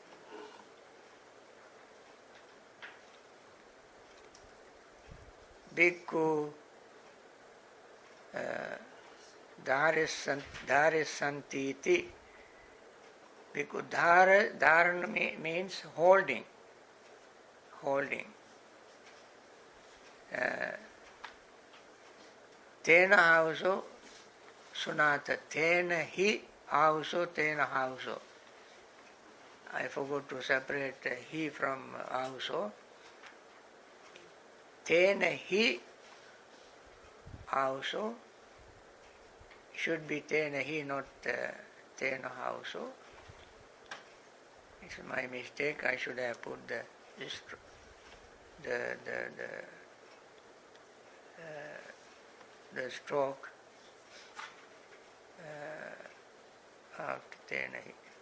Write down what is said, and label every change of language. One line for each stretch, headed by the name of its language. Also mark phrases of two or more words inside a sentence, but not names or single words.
Pali: Bhikkhu Dharisantiti. Bhikkhu Dharana
English: means holding.
Pali: Tena hauso sunata. Tena hi hauso, tena hauso.
English: I forgot to separate he from hauso.
Pali: Tena hi hauso.
English: Should be
Pali: tena hi,
English: not
Pali: tena hauso.
English: It's my mistake. I should have put the stroke after
Pali: tena hi.